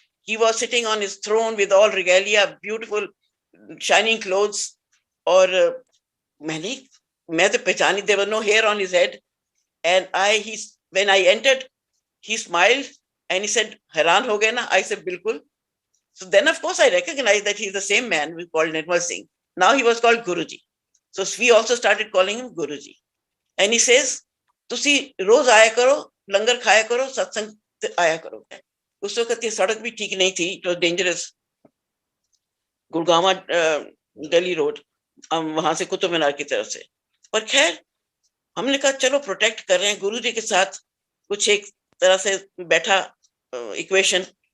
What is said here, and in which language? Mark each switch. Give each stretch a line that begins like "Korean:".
English: He was sitting on his throne with all regalia, beautiful shining clothes.
Hindi: और मैं तो पहचानी,
English: There was no hair on his head. And when I entered, he smiled and he said,
Hindi: हैरान हो गए ना?
English: I said, बिल्कुल. So then of course I recognized that he's the same man we called Nirmal Singh. Now he was called Guruji. So we also started calling him Guruji. And he says,
Punjabi: तुसी रोज आया करो, लंगर खाया करो, सत्संग आया करो.
Hindi: उस वक्त ये सड़क भी ठीक नहीं थी,
English: it was dangerous.
Hindi: Gurgaon Delhi road, वहां से कुतुब मीनार की तरफ से. पर खैर हमने कहा चलो प्रोटेक्ट कर रहे हैं गुरुजी के साथ, कुछ एक तरह से बैठा इक्वेशन.